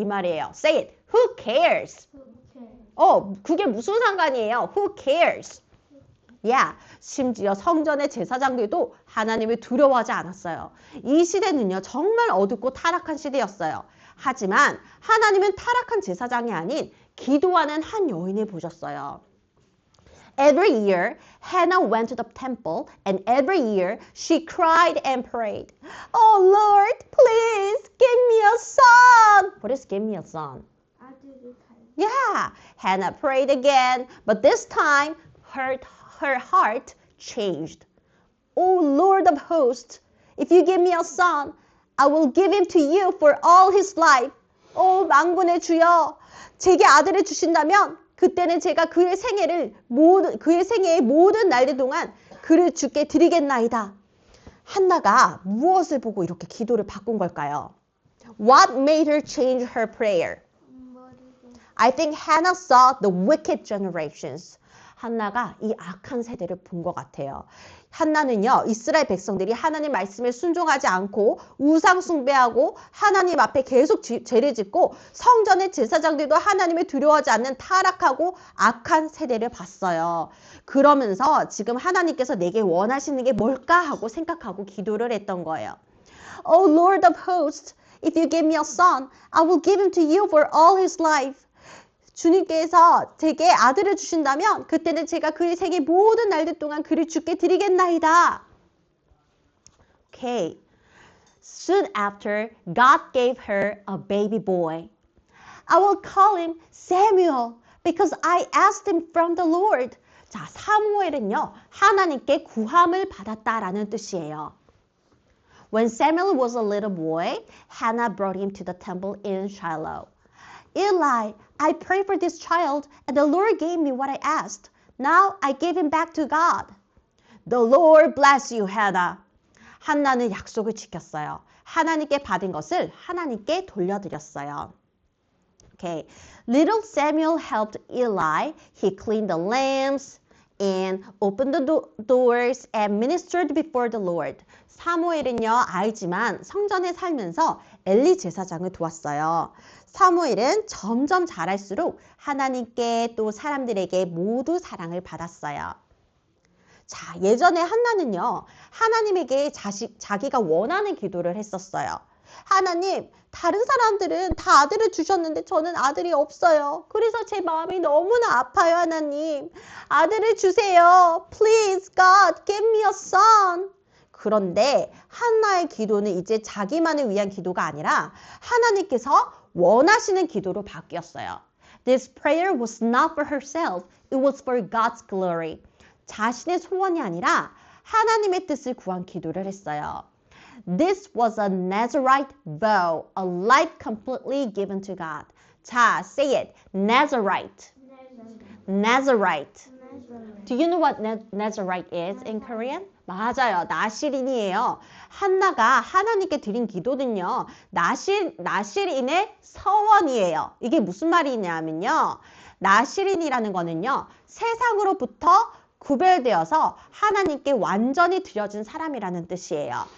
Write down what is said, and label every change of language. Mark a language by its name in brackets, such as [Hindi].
[Korean] 이 말이에요. [English] Say it. Who cares? [Korean] 그게 무슨 상관이에요? [English] Who cares? Yeah. [Korean] 심지어 성전의 제사장들도 하나님을 두려워하지 않았어요. 이 시대는요, 정말 어둡고 타락한 시대였어요. 하지만 하나님은 타락한 제사장이 아닌 기도하는 한 여인을 보셨어요. [English] Every year, Hannah went to the temple, and every year she cried and prayed, oh Lord, please give me a son. What is give me a son? Yeah, Hannah prayed again, but this time her heart changed. Oh Lord of hosts, if you give me a son, I will give him to you for all his life. [Korean] 만군의 주여, 제게 아들을 주신다면 그때는 제가 그의 생애의 모든 날들 동안 그를 주께 드리겠나이다. 한나가 무엇을 보고 이렇게 기도를 바꾼 걸까요? [English] What made her change her prayer? I think Hannah saw the wicked generations. [Korean] 한나가 이 악한 세대를 본 것 같아요. 한나는요, 이스라엘 백성들이 하나님 말씀에 순종하지 않고 우상 숭배하고 하나님 앞에 계속 죄를 짓고 성전의 제사장들도 하나님을 두려워하지 않는 타락하고 악한 세대를 봤어요. 그러면서 지금 하나님께서 내게 원하시는 게 뭘까 하고 생각하고 기도를 했던 거예요. [English] Oh Lord of hosts, if you give me a son, I will give him to you for all his life. [Korean] 주님께서 제게 아들을 주신다면 그때는 제가 그의 생애 모든 날들 동안 그를 주께 드리겠나이다. [English] Okay. Soon after, God gave her a baby boy. I will call him Samuel because I asked him from the Lord. [Korean] 자, 사무엘은요, 하나님께 구함을 받았다라는 뜻이에요. [English] When Samuel was a little boy, Hannah brought him to the temple in Shiloh. Eli, I prayed for this child, and the Lord gave me what I asked. Now I give him back to God. The Lord bless you, Hannah. [Korean] 한나는 약속을 지켰어요. 하나님께 받은 것을 하나님께 돌려드렸어요. [English] Okay. Little Samuel helped Eli. He cleaned the lamps and opened the doors and ministered before the Lord. [Korean] 사무엘은요, 아이지만 성전에 살면서 엘리 제사장을 도왔어요. 사무엘은 점점 자랄수록 하나님께 또 사람들에게 모두 사랑을 받았어요. 자, 예전에 한나는요, 하나님에게 자기가 원하는 기도를 했었어요. 하나님, 다른 사람들은 다 아들을 주셨는데 저는 아들이 없어요. 그래서 제 마음이 너무나 아파요, 하나님. 아들을 주세요. [English] Please, God, give me a son. [Korean] 그런데 한나의 기도는 이제 자기만을 위한 기도가 아니라 하나님께서 원하시는 기도로 바뀌었어요. [English] This prayer was not for herself. It was for God's glory. [Korean] 자신의 소원이 아니라 하나님의 뜻을 구한 기도를 했어요. [English] This was a Nazarite vow, a life completely given to God. 자, say it. Nazarite. Nazarite. Do you know what Nazarite is in Korean? [Korean] 맞아요. 나실인이에요. 한나가 하나님께 드린 기도는요. 나실인의 서원이에요. 이게 무슨 말이냐면요. 나실인이라는 거는요. 세상으로부터 구별되어서 하나님께 완전히 드려진 사람이라는 뜻이에요.